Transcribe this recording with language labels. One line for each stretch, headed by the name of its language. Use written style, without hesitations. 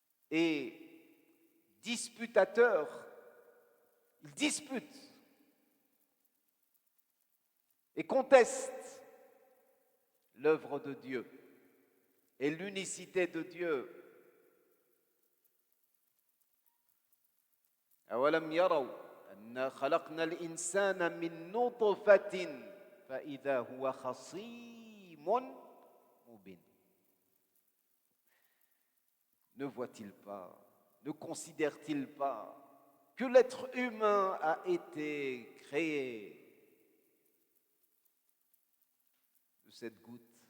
French: et disputateur, il dispute et conteste l'œuvre de Dieu et l'unicité de Dieu.
Arabic: أولم يروا أنا خلقنا الإنسان من نطفة فإذا هو خصيم مبين.
French: Ne voit-il pas, ne considère-t-il pas que l'être humain a été créé de cette goutte